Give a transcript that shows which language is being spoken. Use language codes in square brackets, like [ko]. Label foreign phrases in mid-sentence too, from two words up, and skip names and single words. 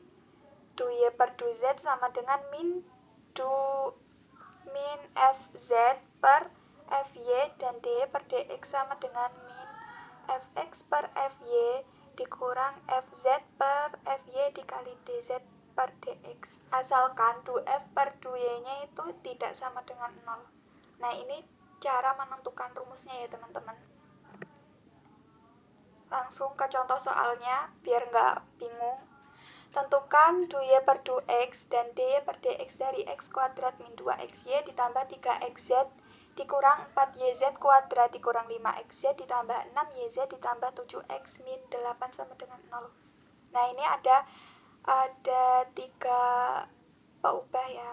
[id] Dy per 2z sama dengan min fz per fy, dan dy per dx sama dengan min fx per fy dikurang fz per fy dikali dz per dx, asalkan du f per du y-nya itu tidak sama dengan 0. Nah, ini cara menentukan rumusnya ya teman-teman. Langsung ke contoh soalnya, biar nggak bingung. Tentukan du y per du x dan dy per dx dari x kuadrat min 2xy ditambah 3xz dikurang 4yz kuadrat dikurang 5xz ditambah 6yz ditambah 7x min 8 sama dengan 0. Nah, ini ada 3 peubah ya.